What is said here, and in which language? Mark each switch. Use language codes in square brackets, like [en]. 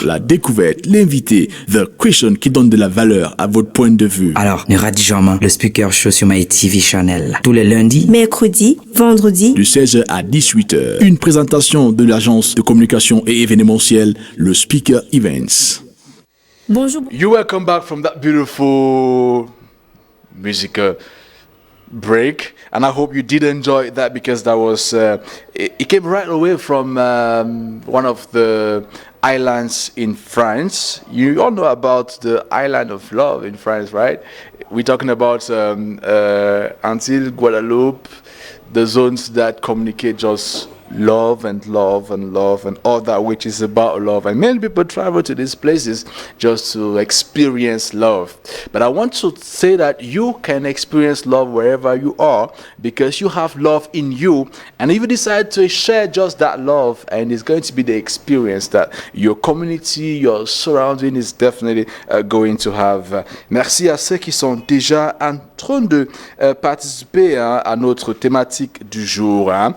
[fr] la découverte, l'invité, [en] the question [fr] qui donne de la valeur à votre point de vue. Alors, ne ratez jamais le Speaker Show sur My TV Channel. Tous les lundis, Mercredi, vendredi, De 16h à 18h, une présentation de l'agence de communication et événementiel, le Speaker Events. bonjour. [en] You welcome back from that beautiful musical break, and I hope you did enjoy that because that was it came right away from one of the islands in France. You all know about the island of love in France, right? We're talking about Antilles, Guadeloupe, the zones that communicate just love and love and love and all that which is about love, and many people travel to these places just to experience love. But I want to say that you can experience love wherever you are because you have love in you, and if you decide to share just that love, and it's going to be the experience that your community, your surrounding is definitely going to have. [fr] Merci à ceux qui sont déjà en train de participer à notre thématique du jour.